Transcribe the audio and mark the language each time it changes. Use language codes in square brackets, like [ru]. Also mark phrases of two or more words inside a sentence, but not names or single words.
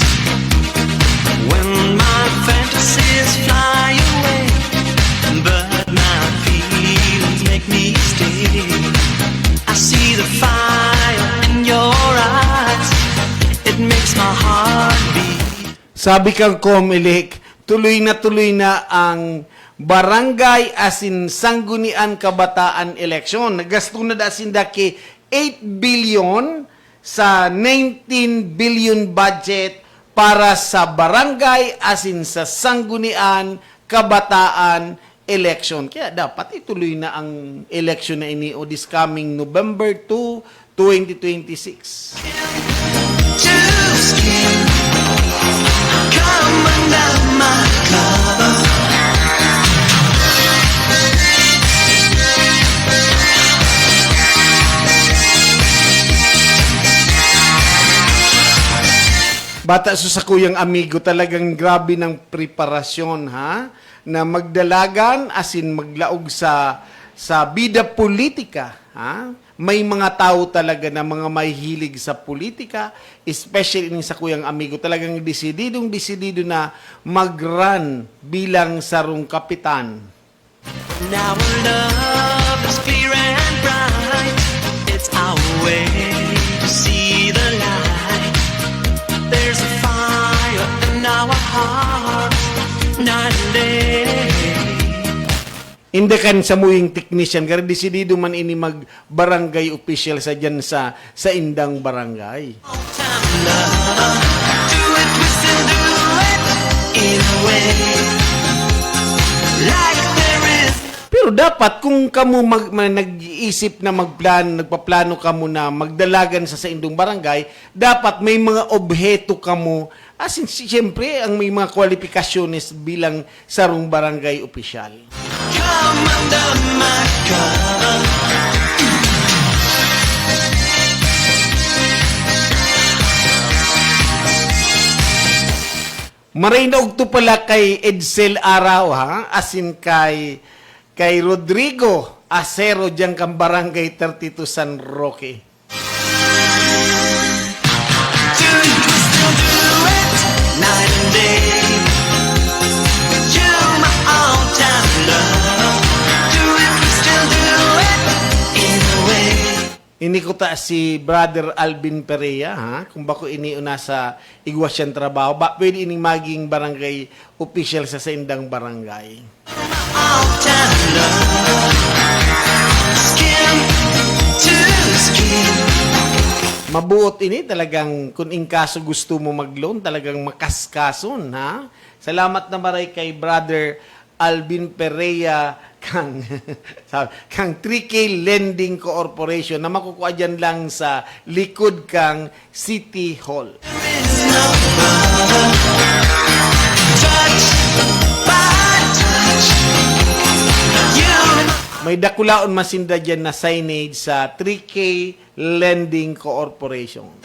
[en] When my fantasies fly away, but my feelings make me stay, I see the fire in your eyes, it makes my heart beat. [bik] Sabi kang Comelec, tuloy na ang barangay asin sanggunian kabataan eleksyon. Nagasto na asin daki 8 billion sa 19 billion budget para sa barangay asin sa sanggunian kabataan election. Kaya dapat ituloy na ang election na ini o [en] this coming [bik] November 2, 2026. [en] Too scared. Come under my cover. [bik] Bata sa kuyang amigo, talagang grabe ng preparasyon, ha? Na magdalagan, asin maglaog sa sa bida politika, ha? May mga tao talaga na mga mahihilig sa politika, especially sa kuyang amigo, talagang desididong-desidido na mag-run bilang sarong kapitan. [en] Now our love is clear and bright. It's our way to see the light. There's a fire in our hearts, night and day. [bik] Hindi kan sa muing technician, kaya desidido man ini mag-barangay official sa dyan sa indang barangay. [en] Time love, do it, twist and do it in a way. Like there is. [bik] Pero dapat kung kamu nag-iisip na nagpaplano kamo na magdalagan sa indong barangay, dapat may mga obheto kamo, [en] as in, [bik] siyempre, ang may mga kwalifikasyones bilang sarong barangay opisyal. [en] Come under my cover. [bik] Maray na ugto pala kay Edsel Araw, ha? Asin kay Rodrigo Acero dyan kang barangay 32 San Roque. [en] Do it, twist and do it, night and day. You're my all-time love. Do it, twist and do it in a way. [bik] Ini ko ta si Brother Alvin Perea, ha? Kung bako iniuna sa igwas siyang trabaho, pwede ining maging barangay official sa indang barangay. [en] All-time love. Skin to skin. [bik] Mabuot ini talagang kung in kaso gusto mo mag-loan, talagang makaskason, ha? Salamat na maray kay Brother Alvin Perea kang 3K Lending Corporation na makukuha dyan lang sa likod kang City Hall. [en] It's no other. Touch by touch. You're [bik] May dakulaon masinda dyan na signage sa 3K Lending Corporation.